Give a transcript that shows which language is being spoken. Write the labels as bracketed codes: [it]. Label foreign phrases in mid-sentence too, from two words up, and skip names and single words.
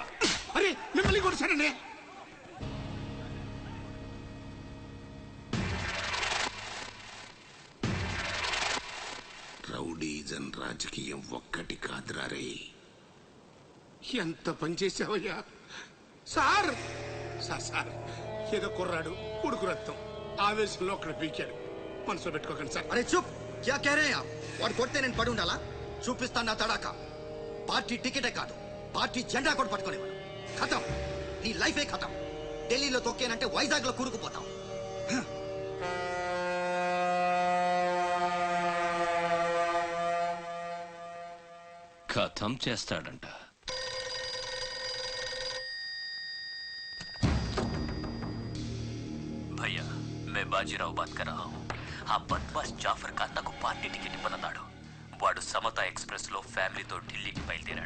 [te] అరే మిమ్మల్ని కొట్టాడండి. రౌడీజం రాజకీయం ఒక్కటి కాదురా రే. ఎంత పనిచేసావయ్యా సార్. సార్ ఏదో కుర్రాడు, ఉడుకు రక్తం, ఆవేశంలో అక్కడ పీకాడు. మనసులో పెట్టుకోకండి సార్. అరే చూప్, [hi] क्या कह रहे आप? [te] వాడు కొడితే నేను పడి ఉండాలా? చూపిస్తాను నా తడాక. పార్టీ టికెటే కాదు, పార్టీ జెండా కూడా పట్టుకునేవాడు. ఖతం, నీ లైఫే ఖతం. ఢిల్లీలో తొక్కేనంటే వైజాగ్ లో కూరుకుపోతాం. ఖతం చేస్తాడంట. [hi] भैया मैं बाजीराव बात कर रहा हूँ. [te] ఆ బద్మాష్ జాఫర్ ఖాన్ నాకు పార్టీ టికెట్ ఇవ్వనన్నాడు. వాడు సమతా ఎక్స్ప్రెస్ లో ఫ్యామిలీతో ఢిల్లీకి బయలుదేరాడు.